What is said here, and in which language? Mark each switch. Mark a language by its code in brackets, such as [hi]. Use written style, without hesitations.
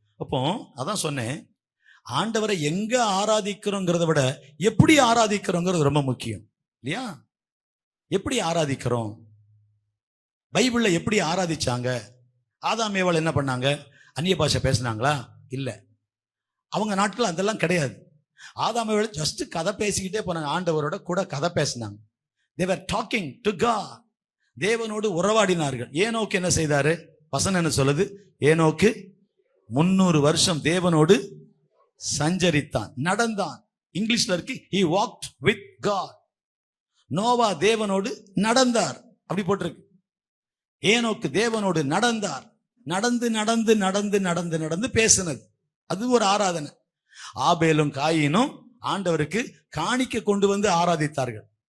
[ta] அப்போ அதான் சொன்னேன், ஆண்டவரை எங்க ஆராதிக்கிறோங்கிறத விட எப்படி ஆராதிக்கிறோங்கிறது ரொம்ப முக்கியம் இல்லையா? எப்படி ஆராதிக்கிறோம்? பைபிள்ல எப்படி ஆராதிச்சாங்க? ஆதாம் ஏவாள் என்ன பண்ணாங்க? அந்நிய பாஷை பேசினாங்களா? இல்ல, அவங்க நாட்கள் அதெல்லாம் கிடையாது. ஆதாம் ஏவாள் ஜஸ்ட் கதை பேசிக்கிட்டே போனாங்க, ஆண்டவரோட கூட கதை பேசினாங்க. [en] they were talking to God. [ta] தேவனோடு உறவாடினார்கள். ஏனோக்கு என்ன செய்தாரு? வசனம் என்ன சொல்லுது? ஏனோக்கு 300 வருஷம் தேவனோடு சஞ்சரித்தான், நடந்தான். இங்கிலீஷ்ல இருக்கு [en] he walked with God. [ta] Noah தேவனோடு நடந்தார், அப்படி போட்டிருக்கு. ஏனோக்கு தேவனோடு நடந்தார். நடந்து நடந்து நடந்து நடந்து நடந்து பேசினது, அது ஒரு ஆராதனை. ஆபேலும் காயினும் ஆண்டவருக்கு காணிக்க கொண்டு வந்து ஆராதித்தார்கள்.